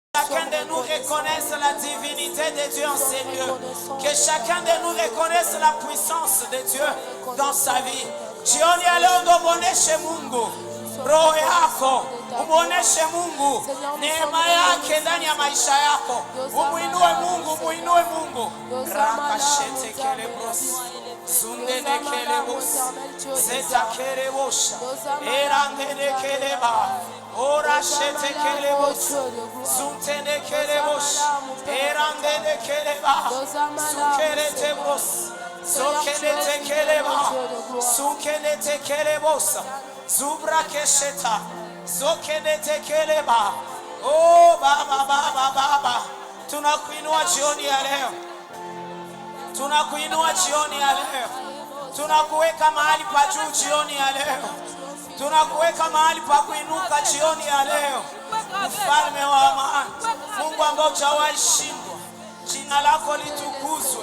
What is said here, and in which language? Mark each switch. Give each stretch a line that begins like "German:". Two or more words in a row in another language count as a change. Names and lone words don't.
French: chacun de nous reconnaisse la divinité de Dieu en ces lieux. Que chacun de nous reconnaisse la puissance de Dieu dans sa vie.
Swahili: Jioni ya leo ndo muoneshe Mungu roho yako, umuoneshe Mungu neema yake ndani ya maisha yako. Umuinue Mungu, umuinue Mungu. Rakashete kelebros, zundene kelebos, zeta kelebosha, erangene keleba, orashete kelebos, zuntene kelebosha, erangene keleba, sukerete bros. Sokelete keleba, sukelete kelebosa, zubra kesheta, sokelete keleba. Oh baba baba baba, tunakuinua jioni ya leo, tunakuinua jioni ya leo, tunakuweka mahali pa juu jioni ya leo, tunakuweka mahali pa kuinuka jioni ya leo. Mfalme wa amani, Mungu ambaye hujawahi shindwa, jina lako litukuzwe.